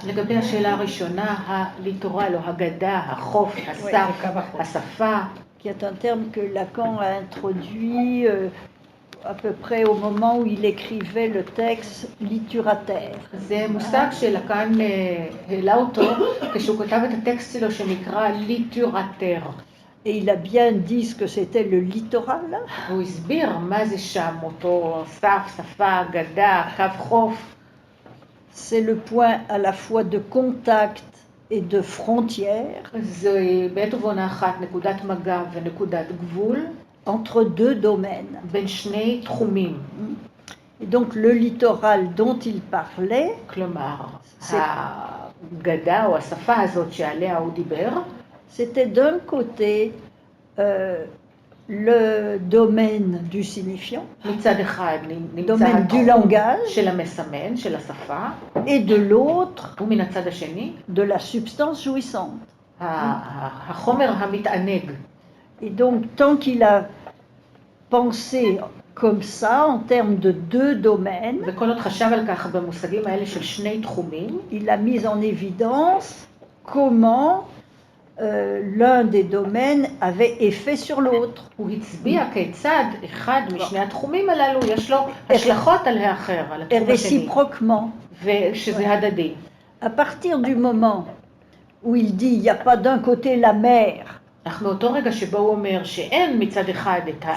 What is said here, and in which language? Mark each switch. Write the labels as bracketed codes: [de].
[he] לגבי השאלה הראשונה, הליטורל או הגדה, החוף, הסף, השפה. [fr] Qui est un terme que Lacan a introduit à peu près au moment où il écrivait le texte litturateur. [he] זה מושג שלקן העלה אותו כשהוא כתב את הטקסט שלו שנקרא ליטורטר. [fr] Et il a bien dit ce que c'était le littoral. [he] הוא הסביר מה זה שם, אותו סף, שפה, גדה, קו חוף. [fr] C'est le point à la fois de contact et de frontière. [he] זה בעת ובעונה אחת נקודת מגע ונקודת גבול. [fr] Entre deux domaines. [he] בין שני תחומים. [fr] Et donc le littoral dont il parlait, [he] כלומר, הגדה או השפה הזאת שעליה הוא דיבר, [fr] c'était d'un côté le domaine du signifiant, [he] מצד אחד נמצא [fr] domaine du langage, [he] של המסמן, של השפה, [fr] et de l'autre, [he] ומן הצד השני, [fr] de la substance jouissante. [he] החומר המתענג. [fr] Et donc, tant qu'il a pensé comme ça, en termes de deux domaines, [he] וכל עוד חשב על כך במושגים האלה של שני תחומים, [fr] il a mis en évidence comment l'un des domaines avait effet sur l'autre. [he] הוא הצביע כיצד אחד משני התחומים הללו יש לו השלכות על האחר, על התחום השני. [fr] réciproquement. [he] ושזה הדדי. [fr] À partir du moment où il dit il n'y a pas d'un côté la mer, [he] אך מאותו רגע שבו הוא אומר שאין מצד אחד את